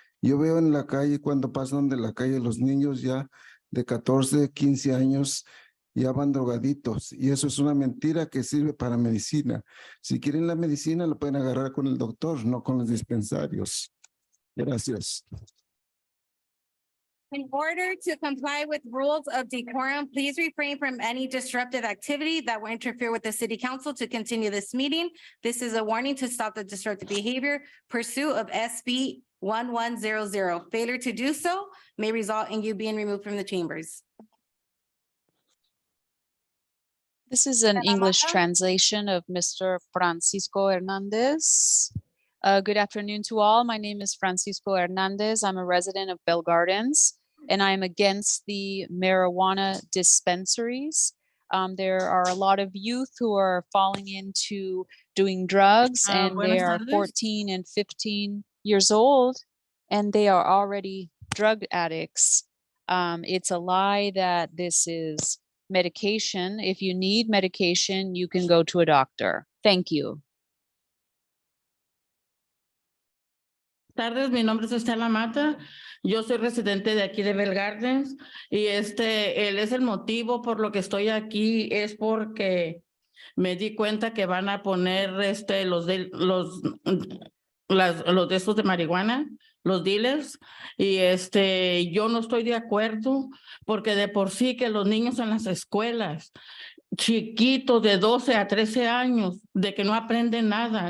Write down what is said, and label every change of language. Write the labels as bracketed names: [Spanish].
[Spanish] Yo veo en la calle, cuando pasan de la calle, los niños ya de 14, 15 años ya van drogaditos. Y eso es una mentira que sirve para medicina. Si quieren la medicina, lo pueden agarrar con el doctor, no con los dispensarios. Gracias. [English] In order to comply with rules of decorum, please refrain from any disruptive activity that will interfere with the city council to continue this meeting. This is a warning to stop the disruptive behavior pursuit of SB 1100. Failure to do so may result in you being removed from the chambers. This is an English translation of Mr. Francisco Hernandez. Good afternoon to all. My name is Francisco Hernandez. I'm a resident of Bell Gardens, and I'm against the marijuana dispensaries. There are a lot of youth who are falling into doing drugs, and they are 14 and 15 years old, and they are already drug addicts. It's a lie that this is medication. If you need medication, you can go to a doctor. Thank you. [Spanish] Tardes, mi nombre es Estela Mata, yo soy residente de aquí de Bell Gardens y él es el motivo por lo que estoy aquí, es porque me di cuenta que van a poner los de estos de marihuana, los dealers, y yo no estoy de acuerdo porque de por sí que los niños en las escuelas chiquitos de 12 a 13 años, de que no aprenden nada.